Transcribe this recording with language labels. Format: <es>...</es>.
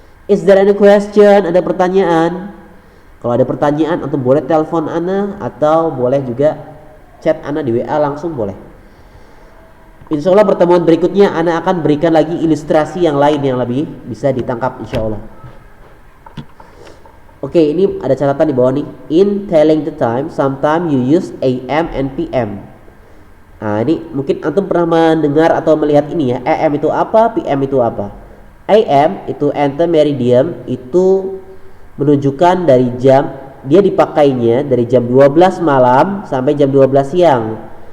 <en>Is there any question?</en> <id>Ada pertanyaan? Kalau ada pertanyaan, atau boleh telepon Ana, atau boleh juga chat Ana di WA langsung boleh. Insya Allah pertemuan berikutnya Ana akan berikan lagi ilustrasi yang lain yang lebih bisa ditangkap insya Allah. Oke, ini ada catatan di bawah nih.</id> <en>In telling the time, sometimes you use AM and PM.</en> <id>Nah, ini mungkin antum pernah mendengar atau melihat ini ya. AM itu apa? PM itu apa? AM itu antemeridium, itu menunjukkan dari jam, dia dipakainya dari jam 12 malam sampai jam 12 siang.</id>